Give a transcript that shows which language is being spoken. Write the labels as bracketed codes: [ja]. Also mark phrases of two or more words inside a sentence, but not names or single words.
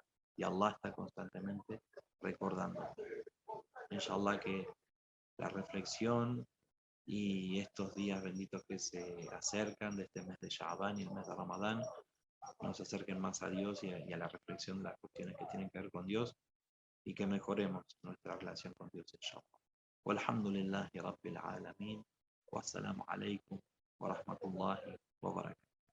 [es] Y Allah está constantemente recordando. Inshallah que la reflexión y estos días benditos que se acercan de este mes de Sha'ban y el mes de Ramadán nos acerquen más a Dios y a la reflexión de las cuestiones que tienen que ver con Dios y que mejoremos nuestra relación con Dios, inshallah. [ar] والحمد لله رب العالمين. والسلام عليكم ورحمة الله وبركاته.